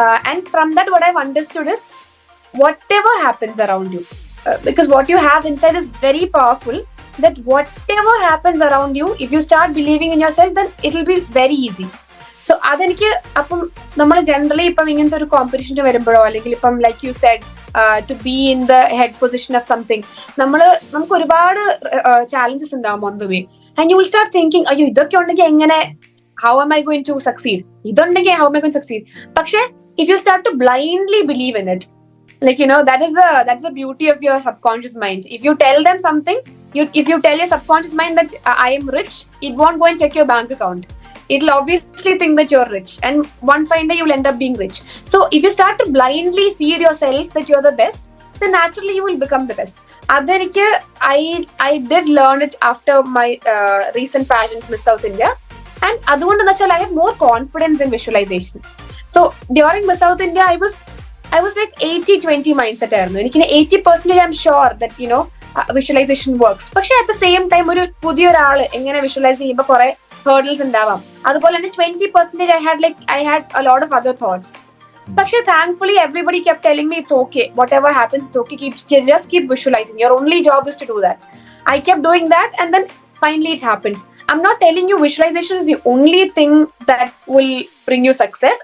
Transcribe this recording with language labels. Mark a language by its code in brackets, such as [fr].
[en] And from that, what I've understood is, whatever happens around you, because what you have inside is very powerful, that whatever happens around you, if you start believing in yourself, then it'll be very easy. So [ml] അതെനിക്ക് അപ്പം നമ്മൾ generally ഇപ്പം ഇങ്ങനത്തെ ഒരു കോമ്പറ്റീഷന് വരുമ്പോഴോ, അല്ലെങ്കിൽ ഇപ്പം [en] like you said to be in the head position of something, [ml] നമുക്ക് ഒരുപാട് ചാലഞ്ചസ് ഉണ്ടാവും [en] on the way, and you will start thinking, [ml] അയ്യോ ഇതൊക്കെ ഉണ്ടെങ്കിൽ എങ്ങനെ, [en] how am I going to succeed? [ml] ഇതുണ്ടെങ്കിൽ [en] how am I going to succeed? [ml] പക്ഷെ [en] if you start to blindly believe in it, like, you know, that's the beauty of your subconscious mind. If you tell them something, if you tell your subconscious mind that I am rich, it won't go and check your bank account. It'll obviously think that you're rich, and one fine day you'll end up being rich. So if you start to blindly feed yourself that you're the best, then naturally you will become the best. Adenike I did learn it after my recent pageant Miss South India, and [ml] അതുകൊണ്ട് എന്ന് വെച്ചാൽ [en] I have more confidence in visualization. So during Miss South India, I was like 80-20 mindset [ml] ആയിരുന്നു. എനിക്ക് [en] 80% I'm sure that, you know, visualization works. [ml] പക്ഷെ [en] at the same time, [ml] ഒരു പുതിയൊരാള് എങ്ങനെ visualise ചെയ്യുമ്പോൾ കുറെ ഹേർഡിൽസ് ഉണ്ടാവാം. അതുപോലെ തന്നെ [en] 20% I had a lot of other thoughts. [ml] പക്ഷെ [en] thankfully everybody kept telling me it's okay, whatever happens it's okay, just keep visualizing, your only job is to do that. I kept doing that, and then finally it happened. I'm not telling you visualization is the only thing that will bring you success.